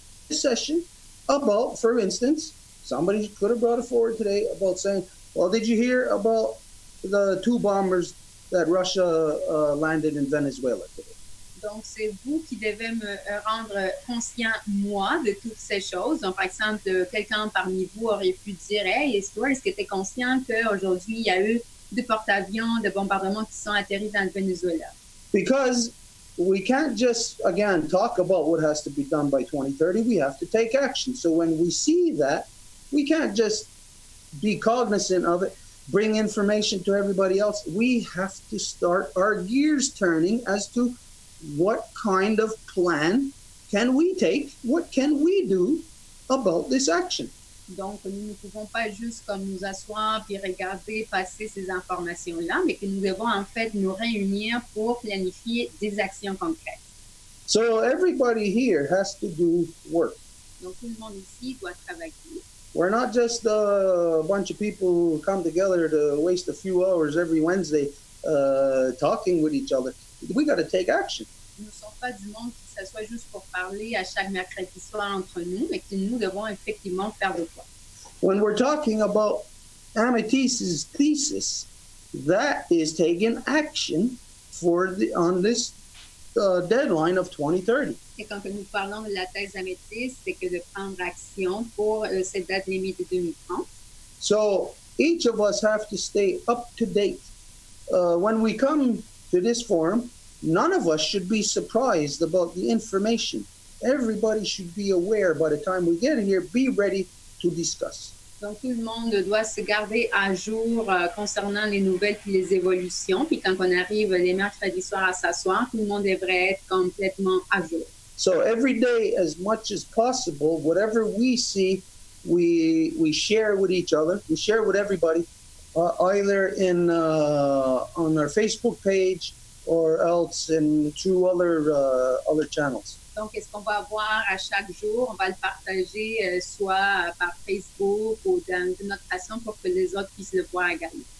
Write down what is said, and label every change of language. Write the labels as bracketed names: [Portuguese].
[English] session about, for instance, somebody could have brought it forward today about saying, well, did you hear about the 2 bombers that Russia landed in Venezuela today? [French] Donc, c'est vous qui devez me rendre conscient, moi, de toutes ces choses. Donc, par exemple, quelqu'un parmi vous aurait pu dire, hey, Stuart, est-ce que tu es conscient qu'aujourd'hui, il y a eu 2 porte-avions de bombardement qui sont atterris dans le Venezuela? [English] Because we can't just, again, talk about what has to be done by 2030. We have to take action. So when we see that, we can't just be cognizant of it, bring information to everybody else. We have to start our gears turning as to what kind of plan can we take? What can we do about this action? [French] Donc, nous ne pouvons pas juste comme nous asseoir puis regarder passer ces informations-là, mais que nous devons en fait nous réunir pour planifier des actions concrètes. [English] So everybody here has to do work. [French] Donc, tout le monde ici doit travailler. [English] We're not just a bunch of people who come together to waste a few hours every Wednesday talking with each other. We got to take action. [French] Nous ne sommes pas du monde qui s'assoit juste pour parler à chaque mercredi soir entre nous, mais que nous devons effectivement faire de quoi. [English] When we're talking about Amethyst's thesis, that is taking action on this deadline of 2030. [French] Et quand nous parlons de la thèse Améthyste, c'est que de prendre action pour cette date limite de 2030. [English] So each of us have to stay up to date. When we come to this forum, none of us should be surprised about the information. Everybody should be aware by the time we get here, be ready to discuss. [French] Donc, tout le monde doit se garder à jour concernant les nouvelles et les évolutions. Puis quand on arrive les mercredis soirs à s'asseoir, tout le monde devrait être complètement à jour. [English] So every day, as much as possible, whatever we see, we share with each other. We share with everybody, either on our Facebook page or else through other channels. [French] Donc, qu'est-ce qu'on va avoir à chaque jour? On va le partager soit par Facebook ou d'une autre façon pour que les autres puissent le voir également.